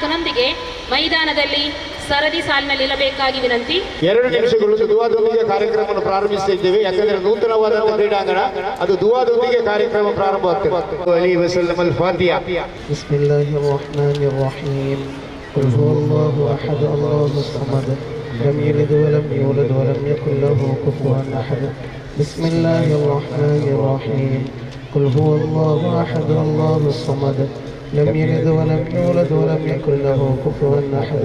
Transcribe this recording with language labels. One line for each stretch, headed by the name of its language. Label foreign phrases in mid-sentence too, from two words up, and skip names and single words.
Kannada: ವಿದ್ಯಾರ್ಥಿಗೆ ಮೈದಾನದಲ್ಲಿ ಸರದಿ ಸಾಲಿನಲ್ಲಿ ಇರಬೇಕಾಗಿ ವಿನಂತಿ. 2 ನಿಮಿಷಗಳು ದುವಾದೊಂದಿಗೆ ಕಾರ್ಯಕ್ರಮವನ್ನು ಪ್ರಾರಂಭಿಸ್ತಾ ಇದ್ದೇವೆ. ಯಾಕಂದ್ರೆ ನೂತನವಾದಂತಹ ಕ್ರೀಡಾಂಗಣ, ಅದು ದುವಾದೊಂದಿಗೆ ಕಾರ್ಯಕ್ರಮ ಪ್ರಾರಂಭವಾಗ್ತದೆ.
Arabic: عليه وسلم الفاتحة. بسم الله الرحمن الرحيم. قل هو الله أحد الله الصمد لم يلد ولم يولد ولم يكن له كفوا أحد. بسم الله الرحمن الرحيم. قل هو الله أحد الله الصمد لم يلد ولم يولد ولم يكن له كفوا أحد.